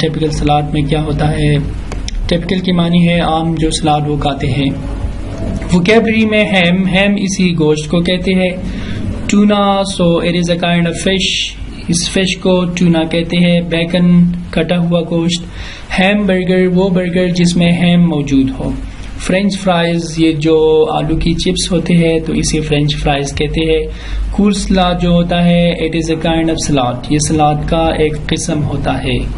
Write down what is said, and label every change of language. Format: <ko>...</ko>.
<ur>Typical salad میں کیا ہوتا ہے؟ Typical کی معنی ہے عام جو سلاد وہ کھاتے ہیں. Vocabulary میں ham اسی گوشت کو کہتے ہیں.</ur> <en>Tuna, so it is a kind of fish.</en> <ur>اس fish کو ٹونا کہتے ہیں. بیکن کٹا ہوا گوشت. ہیم برگر وہ برگر جس میں ہیم موجود ہو. فرینچ فرائز یہ جو آلو کی چپس ہوتے ہیں تو اسے فرینچ فرائز کہتے ہیں. کول سلاد جو ہوتا ہے</ur> <en>it is a kind of salad,</en> <ur>یہ سلاد کا ایک قسم ہوتا ہے.</ur>